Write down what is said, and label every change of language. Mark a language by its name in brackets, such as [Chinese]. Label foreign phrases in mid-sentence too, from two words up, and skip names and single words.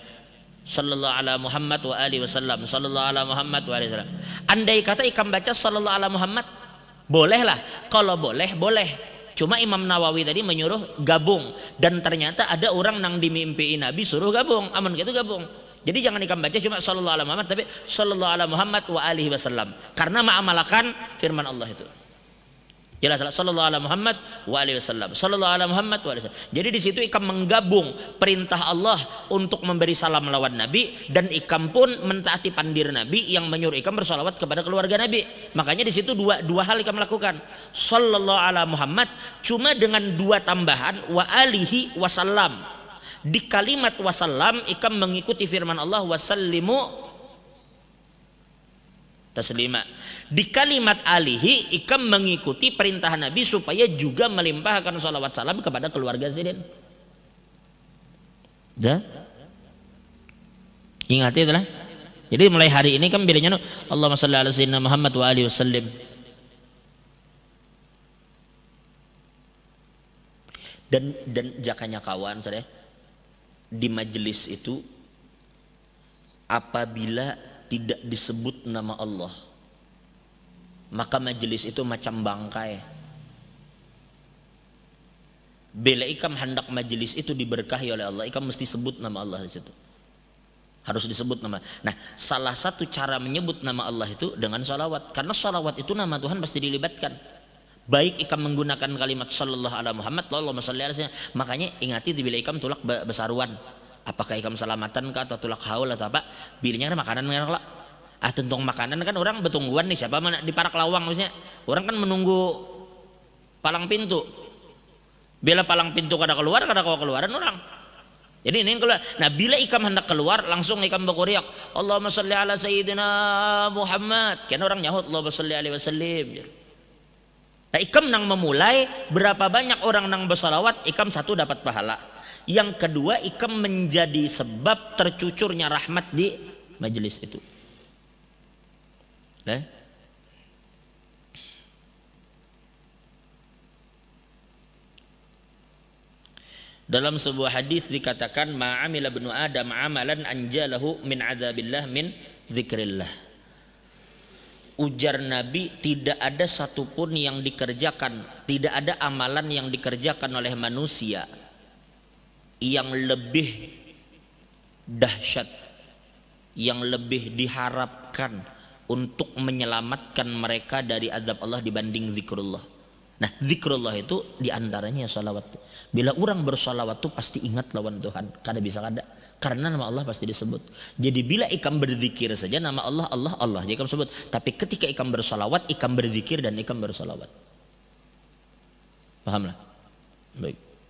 [Arabic] صلى الله على محمد وآله وسلم. صلى الله على محمد وآله وسلم. [Banjar] Andai kata ikam baca [Arabic] صلى الله على محمد, [Banjar] bolehlah. Kalau boleh, boleh. Cuma Imam Nawawi tadi menyuruh gabung dan ternyata ada orang nang dimimpiin Nabi suruh gabung. Aman gitu gabung. Jadi jangan ikam baca cuma [Arabic] صلى الله على محمد [Banjar] tapi [Arabic] صلى الله على محمد وآله وسلم. [Banjar] Karena mengamalkan firman Allah itu. [Arabic] Jelas صلى الله على محمد وآله وسلم. صلى الله على محمد وآله وسلم. [Banjar] Jadi di situ ikam menggabung perintah Allah untuk memberi salam lawan Nabi dan ikam pun mentaati pandir Nabi yang menyuruh ikam bersalawat kepada keluarga Nabi. Makanya di situ dua hal ikam lakukan. [Arabic] صلى الله على محمد [Banjar] cuma dengan dua tambahan [Arabic] وآله وسلم. [Banjar] Di kalimat wasallam ikam mengikuti firman Allah [Arabic] وسلموا تسليما. [Banjar] Di kalimat alihi ikam mengikuti perintah Nabi supaya juga melimpahkan salawat salam kepada keluarga Sidin. Dah? Ingat itu lah. Jadi mulai hari ini kan bilangnya [Arabic] اللهم صل على سيدنا محمد وآله وسلم. [Banjar] Dan jakanya kawan saya di majelis itu apabila tidak disebut nama Allah maka majelis itu macam bangkai. Bila ikam hendak majelis itu diberkahi oleh Allah, ikam mesti sebut nama Allah di situ. Harus disebut nama. Nah, salah satu cara menyebut nama Allah itu dengan salawat. Karena salawat itu nama Tuhan pasti dilibatkan. Baik ikam menggunakan kalimat [Arabic] صلى الله على محمد, اللهم صل على سيدنا. [Banjar] Makanya ingati bila ikam tulak besaruan. Apakah ikam selamatan kah atau tulak haul atau apa? Bilnya kan makanan kan lah. Tentang makanan kan orang betungguan nih siapa mana di parak lawang maksudnya. Orang kan menunggu palang pintu. Bila palang pintu kada keluar keluaran orang. Jadi ini keluar. Nah bila ikam hendak keluar langsung ikam berkoriak [Arabic] اللهم صل على سيدنا محمد. [Banjar] Kan orang nyahut [Arabic] اللهم صل عليه وسلم. [Banjar] Nah ikam nang memulai berapa banyak orang nang bersalawat ikam satu dapat pahala. Yang kedua ikam menjadi sebab tercucurnya rahmat di majelis itu. Dalam sebuah hadis dikatakan [Arabic] ما عمل ابن آدم عملا أنجى له من عذاب الله من ذكر الله. [Banjar] Ujar Nabi tidak ada satupun yang dikerjakan, tidak ada amalan yang dikerjakan oleh manusia yang lebih dahsyat, yang lebih diharapkan untuk menyelamatkan mereka dari azab Allah dibanding zikrullah. Nah, zikrullah itu diantaranya salawat. Bila orang bersalawat tuh pasti ingat lawan Tuhan. Kada bisa kada. Karena nama Allah pasti disebut. Jadi bila ikam berzikir saja nama Allah, Allah, Allah. Jadi ikam sebut. Tapi ketika ikam bersalawat, ikam berzikir dan ikam bersalawat. Pahamlah? Baik.